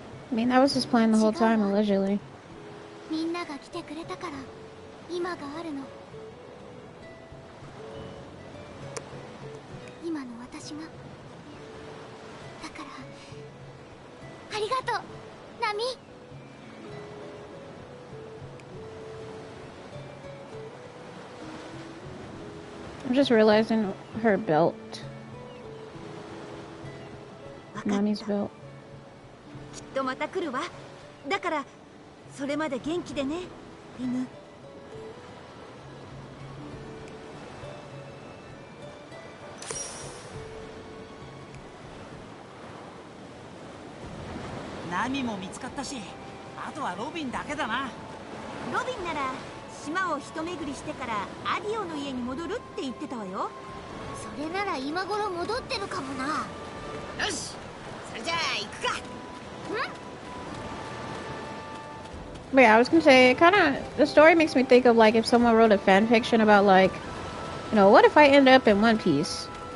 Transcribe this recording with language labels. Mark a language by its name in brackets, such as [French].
[English] I mean, that was his plan the whole time, allegedly. [Japanese] みんなが来てくれたから今があるの。今の私が。だからありがとう、ナミ。 [English] I'm just realizing her belt. Nami's belt. [Japanese] きっとまた来るわ。だからそれまで元気でね、リム。ナミも見つかったし、あとはロビンだけだな。ロビンなら島を一巡りしてからアディオの家に戻るって言ってたわよ。それなら今頃戻ってるかもな。よし、それじゃあ行くか。 [English] But yeah, I was gonna say, the story makes me think of like if someone wrote a fan fiction about like, what if I end up in One Piece?